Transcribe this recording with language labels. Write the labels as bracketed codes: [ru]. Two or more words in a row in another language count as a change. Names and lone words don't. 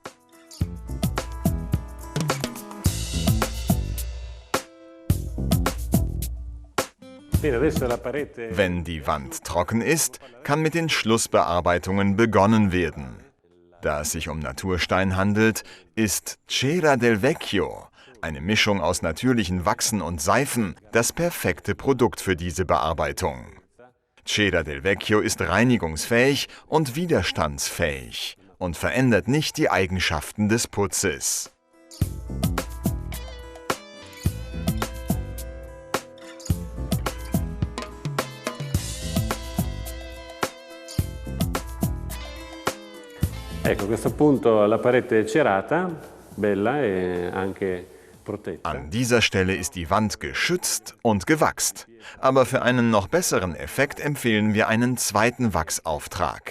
[de] Wenn die Wand trocken ist, kann mit den Schlussbearbeitungen begonnen werden. Da es sich um Naturstein handelt, ist Cera del Vecchio, eine Mischung aus natürlichen Wachsen und Seifen, das perfekte Produkt für diese Bearbeitung. Cera del Vecchio ist reinigungsfähig und widerstandsfähig und verändert nicht die Eigenschaften des Putzes. [it] Ecco, a questo punto la parete è cerata, bella e anche protetta. [de] An dieser Stelle ist die Wand geschützt und gewachst. Aber für einen noch besseren Effekt empfehlen wir einen zweiten Wachsauftrag.